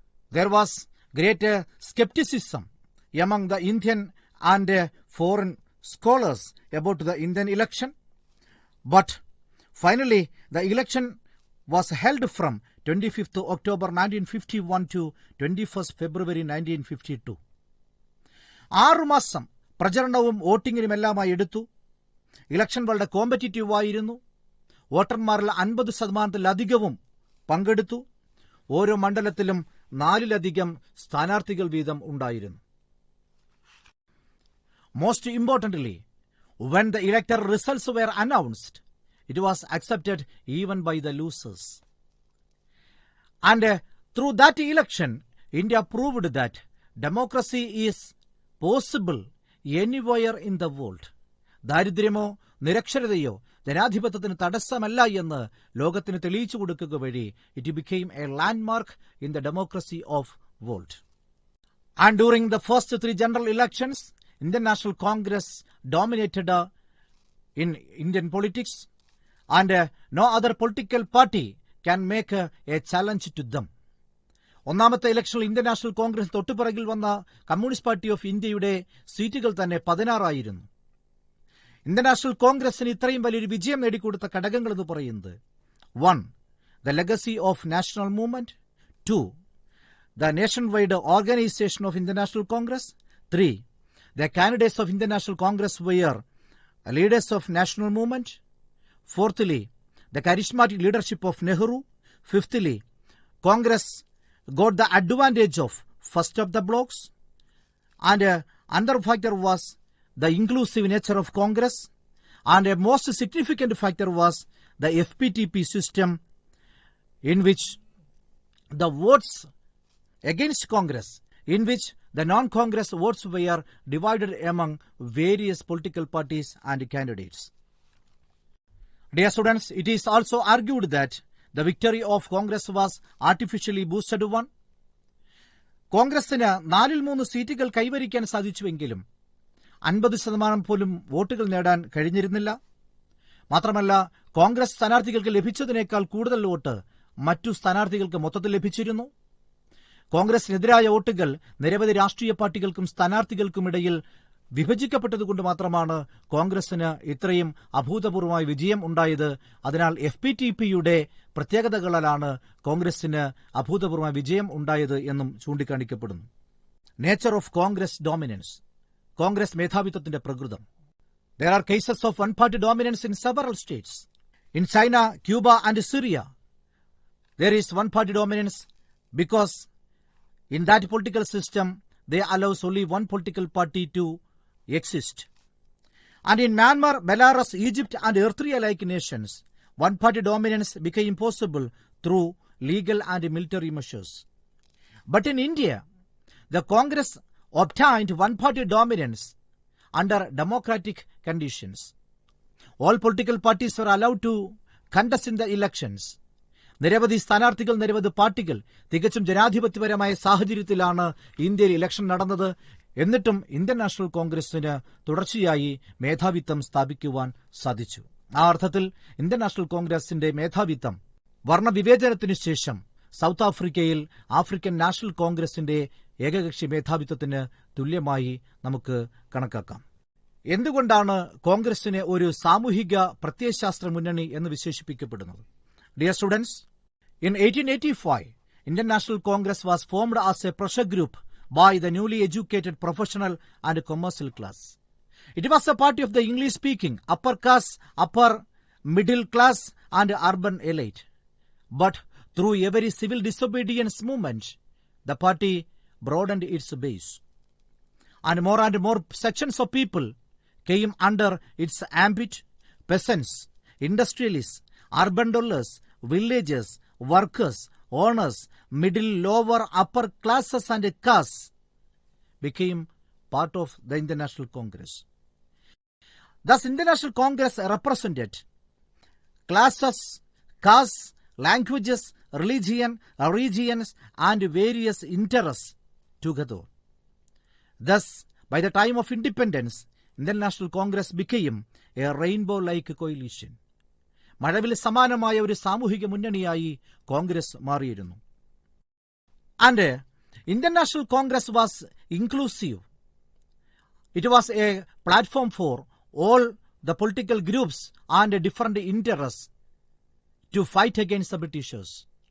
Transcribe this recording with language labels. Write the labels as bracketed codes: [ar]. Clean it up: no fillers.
[en] There was great skepticism among the Indian and foreign scholars about the Indian election. But finally, the election was held from 25th October 1951 to 21st February 1952. [ml] 6 മാസം പ്രചരണവും വോട്ടിങ്ങിനുമെല്ലാമായി എടുത്തു. Election വളരെ competitive ആയിരുന്നു. വോട്ടർമാരിൽ 50%-ലധികവും പങ്കെടുത്തു. ഓരോ മണ്ഡലത്തിലും 4-ലധികം സ്ഥാനാർത്ഥികൾ വീതം ഉണ്ടായിരുന്നു. [en] Most importantly, when the electoral results were announced, it was accepted even by the losers. And through that election, India proved that democracy is possible anywhere in the world. [ml] ദാരിദ്ര്യമോ നിരക്ഷരതയോ ജനാധിപത്യത്തിന് തടസ്സമല്ല എന്ന് ലോകത്തിന് തെളിയിച്ചു കൊടുക്കുക വഴി [en] it became a landmark in the democracy of world. And during the first 3 general elections, Indian National Congress dominated in Indian politics, and no other political party can make a challenge to them. [ml] ഒന്നാമത്തെ ഇലക്ഷനിൽ Indian national Congress തൊട്ടുപിറകിൽ വന്ന communist party of ഇന്ത്യയുടെ സീറ്റുകൾ തന്നെ 16 ആയിരുന്നു. Indian national കോൺഗ്രസിന് ഇത്രയും വലിയൊരു വിജയം നേടിക്കൊടുത്ത ഘടകങ്ങൾ എന്ന് പറയുന്നത് 1. [en] The legacy of national movement. 2. The nationwide organization of Indian National Congress. 3. The candidates of Indian National Congress were leaders of national movement. 4thly, the charismatic leadership of Nehru. 5thly, Congress got the advantage of first of the blocks. And another factor was the inclusive nature of Congress. And a most significant factor was the FPTP system, in which the votes against Congress, in which the non-Congress votes were divided among various political parties and candidates. Dear students, it is also argued that the victory of Congress was artificially boosted one. [ml] കോൺഗ്രസിന് 4-3 സീറ്റുകൾ കൈവരിക്കാൻ സാധിച്ചുവെങ്കിലും 50% പോലും വോട്ടുകൾ നേടാൻ കഴിഞ്ഞിരുന്നില്ല. മാത്രമല്ല, കോൺഗ്രസ് സ്ഥാനാർത്ഥികൾക്ക് ലഭിച്ചതിനേക്കാൾ കൂടുതൽ വോട്ട് മറ്റു സ്ഥാനാർത്ഥികൾക്ക് മൊത്തത്തിൽ ലഭിച്ചിരുന്നു. കോൺഗ്രസിനെതിരായ വോട്ടുകൾ നിരവധി രാഷ്ട്രീയ പാർട്ടികൾക്കും സ്ഥാനാർത്ഥികൾക്കുമിടയിൽ വിഭജിക്കപ്പെട്ടതുകൊണ്ട് മാത്രമാണ് കോൺഗ്രസിന് ഇത്രയും അഭൂതപൂർവമായ വിജയം ഉണ്ടായത്. അതിനാൽ FPTPയുടെ പ്രത്യേകതകളാലാണ് കോൺഗ്രസിന് അഭൂതപൂർവമായ വിജയം ഉണ്ടായത് എന്നും ചൂണ്ടിക്കാണിക്കപ്പെടുന്നു. [en] Nature of Congress dominance. [ml] Congress മേധാവിത്വത്തിന്റെ പ്രകൃതം. [en] There are cases of one-party dominance in several states. In China, Cuba and Syria, there is one-party dominance because in that political system, they allows only one political party to exist. And in Myanmar, Belarus, Egypt and Eritrea-like nations, one-party dominance became possible through legal and military measures. But in India, the Congress obtained one-party dominance under democratic conditions. All political parties were allowed to contest in the elections. [ml] നിരവധി സ്ഥാനാർത്ഥികൾ, നിരവധി പാർട്ടികൾ, തികച്ചും ജനാധിപത്യപരമായ സാഹചര്യത്തിലാണ് ഇന്ത്യയിൽ election നടന്നത്. എന്നിട്ടും ഇന്ത്യൻ നാഷണൽ കോൺഗ്രസിന് തുടർച്ചയായി മേധാവിത്വം സ്ഥാപിക്കുവാൻ സാധിച്ചു. ആ അർത്ഥത്തിൽ ഇന്ത്യൻ നാഷണൽ കോൺഗ്രസിന്റെ മേധാവിത്വം വർണ്ണവിവേചനത്തിനു ശേഷം സൗത്ത് ആഫ്രിക്കയിൽ ആഫ്രിക്കൻ നാഷണൽ കോൺഗ്രസിന്റെ ഏകകക്ഷി മേധാവിത്വത്തിന് തുല്യമായി നമുക്ക് കണക്കാക്കാം. എന്തുകൊണ്ടാണ് കോൺഗ്രസിനെ ഒരു സാമൂഹിക പ്രത്യയശാസ്ത്ര മുന്നണി എന്ന് വിശേഷിപ്പിക്കപ്പെടുന്നത്? [en] Dear students, in 1885, Indian National Congress was formed as a pressure group by the newly educated professional and commercial class. It was a party of the English-speaking, upper caste, upper middle class and urban elite. But through a very civil disobedience movement, the party broadened its base. And more sections of people came under its ambit: peasants, industrialists, urban dwellers, villagers, workers, owners, middle, lower, upper classes and castes became part of the Indian National Congress. Thus, Indian National Congress represented classes, castes, languages, regions and various interests together. Thus, by the time of independence, Indian National Congress became a rainbow-like coalition. [ml] മഴവിൽ സമാനമായ ഒരു സാമൂഹിക മുന്നണിയായി കോൺഗ്രസ് മാറിയിരുന്നു. [en] And Indian National Congress was inclusive. It was a platform for all the political groups and different interest to fight against the Britishers.